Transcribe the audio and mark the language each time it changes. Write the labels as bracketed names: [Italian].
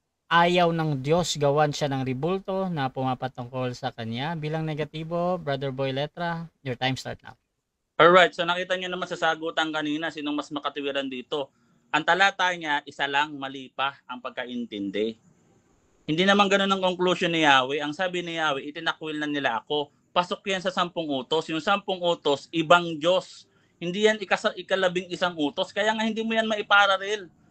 [Filipino] ayaw ng Diyos gawan siya ng ribulto na pumapatungkol sa kanya bilang negatibo. [English] Brother Boy Letra, your time start now. [Filipino] Alright, so nakita nyo naman sa sagutan kanina, sinong mas makatiwiran dito. Ang talata niya, isa lang, mali pa ang pagkaintindi. Hindi naman ganun ang conclusion ni Yahweh. Ang sabi ni Yahweh, itinakwil na nila ako. Pasok yan sa 10 utos. Yung 10 utos, ibang Diyos. Hindi yan ikalabing isang utos. Kaya nga hindi mo yan maipararil.